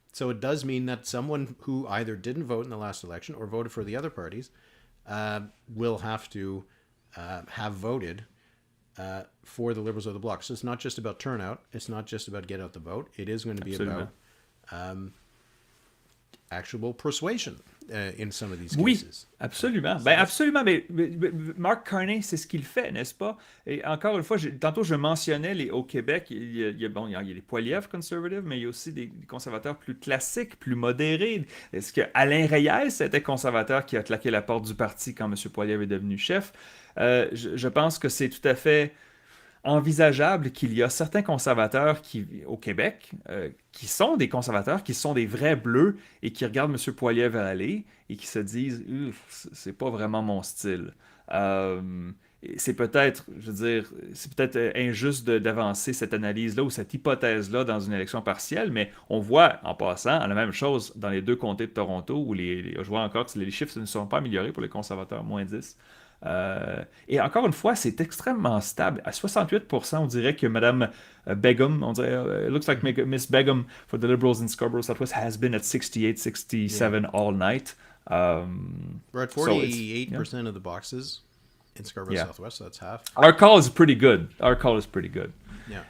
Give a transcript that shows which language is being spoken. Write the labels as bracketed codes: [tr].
[en] So it does mean that someone who either didn't vote in the last election or voted for the other parties will have to have voted for the Liberals or the Bloc. So it's not just about turnout. It's not just about get out the vote. It is going to be about actual persuasion in some of these cases. [fr] Absolument. Ben absolument. Mais Mark Carney, c'est ce qu'il fait, n'est-ce pas? Et encore une fois, tantôt je mentionnais au Québec, il y a les Poilievre conservative, mais il y a aussi des conservateurs plus classiques, plus modérés. Est-ce que Alain Reyes était conservateur qui a claqué la porte du parti quand M. Poilievre est devenu chef? Je pense que c'est tout à fait envisageable qu'il y a certains conservateurs au Québec qui sont des conservateurs, qui sont des vrais bleus et qui regardent M. Poilievre aller et qui se disent « c'est pas vraiment mon style ». C'est peut-être, je veux dire, c'est peut-être injuste d'avancer cette analyse-là ou cette hypothèse-là dans une élection partielle, mais on voit, en passant, la même chose dans les deux comtés de Toronto où je vois encore que les chiffres ne sont pas améliorés pour les conservateurs, moins 10. Et encore une fois, c'est extrêmement stable. À 68%, on dirait que Mme Begum, on dirait, [en] it looks like Miss Begum for the Liberals in Scarborough Southwest has been at 68, 67 all night. We're at 48% of the boxes in Scarborough Southwest, so that's half. Our call is pretty good. Yeah.